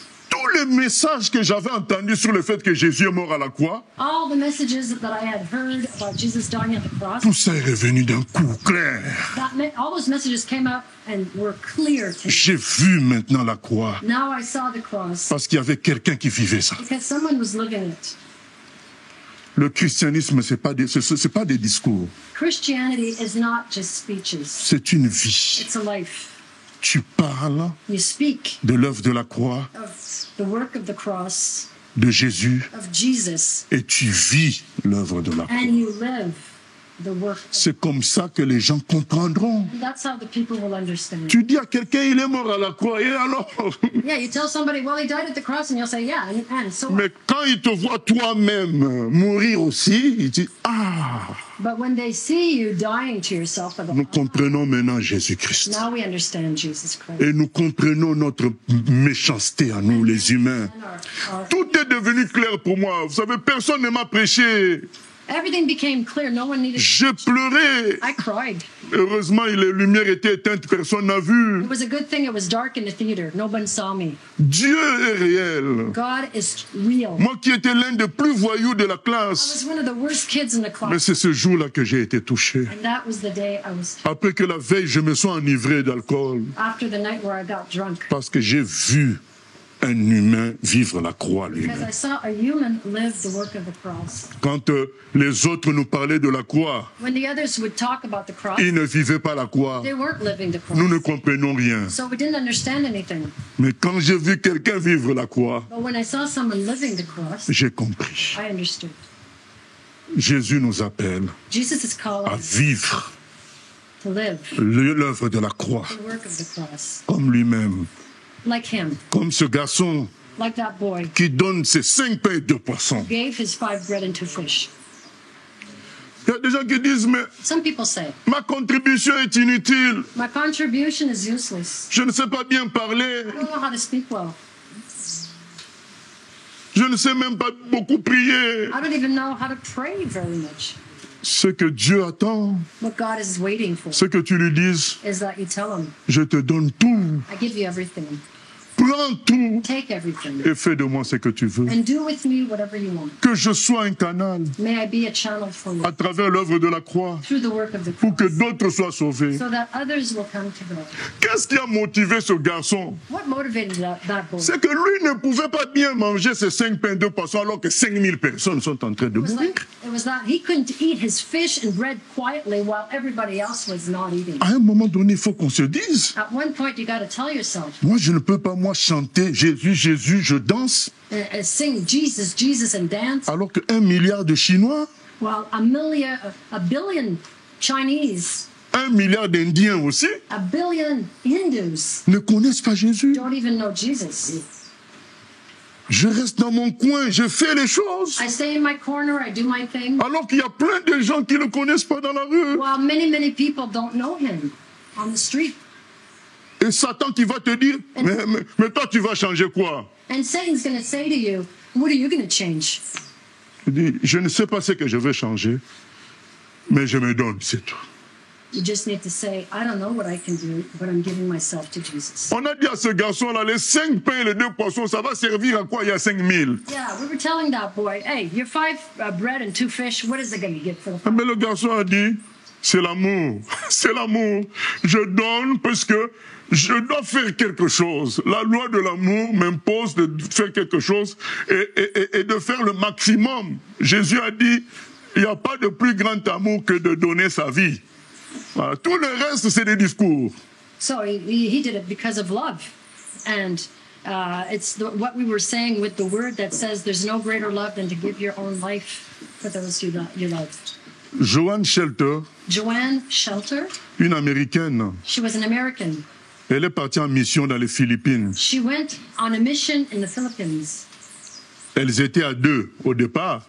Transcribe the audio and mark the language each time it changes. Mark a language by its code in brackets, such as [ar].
[fr] tous les messages que j'avais entendus sur le fait que Jésus est mort à la croix, [en] all the messages that I had heard about Jesus dying at the cross, [fr] tout ça est revenu d'un coup clair. [en] all those messages came up and were clear to me. [fr] J'ai vu maintenant la croix, [en] Now I saw the cross [fr] parce qu'il y avait quelqu'un qui vivait ça. [en] because someone was living it. [fr] Le christianisme, c'est pas des discours, [en] Christianity is not just speeches. [fr] c'est une vie. [en] It's a life. [fr] Tu parles [en] You speak [fr] de l'œuvre de la croix, [en] of the work of the cross, [fr] de Jésus, [en] of Jesus, [fr] et tu vis l'œuvre de la croix. [en] and you live the work. [fr] C'est comme ça que les gens comprendront. [en] And that's how the people will understand. [fr] Tu dis à quelqu'un, il est mort à la croix, et alors? [en] Yeah, you tell somebody, well, he died at the cross, and you'll say, yeah, and so. [fr] Mais quand il te voit toi-même mourir aussi, il dit, ah, [en] But when they see you dying to yourself, they go, [fr] nous comprenons maintenant Jésus-Christ. [en] now we understand Jesus Christ. [fr] Et nous comprenons notre méchanceté à nous, les humains. [en] And [fr] Tout est devenu clair pour moi. Vous savez, personne ne m'a prêché. [en] everything became clear. No one needed. [fr] J'ai pleuré. [en] I cried. [fr] Heureusement, les lumières étaient éteintes, personne n'a vu. [en] It was a good thing it was dark in the theater. No one saw me. [fr] Dieu est réel. [en] God is real. [fr] Moi qui étais l'un des plus voyous de la [en] I [fr] classe. [en] was one of the worst kids in the class. [fr] c'est ce jour-là que j'ai été touché. [en] And that was the day I was, [fr] Après que la veille, je me sois enivré d'alcool. [en] after the night where I got drunk. [fr] Parce que j'ai vu un humain vivre la croix [en] Because [fr] lui-même. [en] I saw a human live the work of the cross. [fr] Quand les autres nous parlaient de la croix, [en] When the others would talk about the cross, [fr] ils ne vivaient pas la croix. [en] they weren't living the [fr] Nous ne [en] cross. [fr] comprenions rien. [en] So we didn't understand anything. [fr] Mais quand j'ai vu quelqu'un vivre la croix, [en] But when I saw someone living the cross, [fr] j'ai compris. [en] I understood. [fr] Jésus nous appelle [en] Jesus is calling [fr] à [en] us [fr] vivre [en] to live [fr] l'œuvre de la croix, [en] the work of the cross. [fr] comme lui-même, [en] Like him, [fr] comme ce garçon [en] like that boy [fr] qui donne ses 5 pains et 2 poissons. [en] gave his 5 bread and 2 fish. [fr] Il y a des gens qui disent, mais [en] Some people say, [fr] ma contribution est inutile. [en] my contribution is useless. [fr] Je ne sais pas bien parler. [en] I don't know how to speak well. [fr] Je ne sais même pas beaucoup prier. [en] I don't even know how to pray very much. [fr] Ce que Dieu attend, [en] What God is waiting for [fr] c'est que tu lui dises, [en] is that you tell him, [fr] je te donne tout, [en] I give you everything. [fr] prends tout [en] Take everything. [fr] et fais de moi ce que tu veux. [en] And do with me whatever you want. [fr] Que je sois un canal [en] May I be a channel for you [fr] à travers l'œuvre de la croix [en] through the work of the [fr] pour que [en] cross [fr] d'autres soient sauvés. [en] so that others will come to God. [fr] Qu'est-ce qui a motivé ce garçon? [en] What motivated that boy? [fr] C'est que lui ne pouvait pas bien manger ses 5 pains et 2 poissons alors que 5000 personnes sont en train de mourir. [en] It was that he couldn't eat his fish and bread quietly while everybody else was not eating. [fr] À un moment donné, il faut qu'on se dise, [en] At one point, you got to tell yourself, [fr] moi je ne peux pas moi chanter Jésus, Jésus, je danse, [en] sing Jesus, Jesus, and dance, [fr] alors que 1 milliard de Chinois, [en] while a billion Chinese, [fr] 1 milliard d'Indiens aussi, [en] a billion Hindus [fr] ne connaissent pas Jésus. [en] don't even know Jesus. [fr] Je reste dans mon coin, je fais les choses. [en] I stay in my corner, I do my thing, [fr] Alors qu'il y a plein de gens qui ne le connaissent pas dans la rue. [en] while many, many people don't know him on the street. [fr] Et Satan qui va te dire, mais toi tu vas changer quoi? [en] And Satan's going to say to you, what are you going to change? [fr] Je dis, je ne sais pas ce que je vais changer, mais je me donne, c'est tout. [en] You just need to say, I don't know what I can do, but I'm giving myself to Jesus. [fr] On a dit à ce garçon-là, les 5 pains et les 2 poissons, ça va servir à quoi il y a 5000? [en] Yeah, we were telling that boy, hey, your 5 bread and 2 fish, what is it going to get for the 5? [fr] Mais le garçon a dit, c'est l'amour, c'est l'amour. Je donne parce que je dois faire quelque chose. La loi de l'amour m'impose de faire quelque chose et de faire le maximum. Jésus a dit, il n'y a pas de plus grand amour que de donner sa vie. Voilà. Tout le reste, c'est des discours. [en] So he did it because of love. And it's what we were saying with the word that says there's no greater love than to give your own life for those you love. [fr] Joanne Shelter, [en] Joanne Shelter, [fr] une Américaine, [en] she was an American. [fr] elle est partie en mission dans les Philippines. [en] She went on a mission in the Philippines. [fr] Elles étaient à 2 au départ.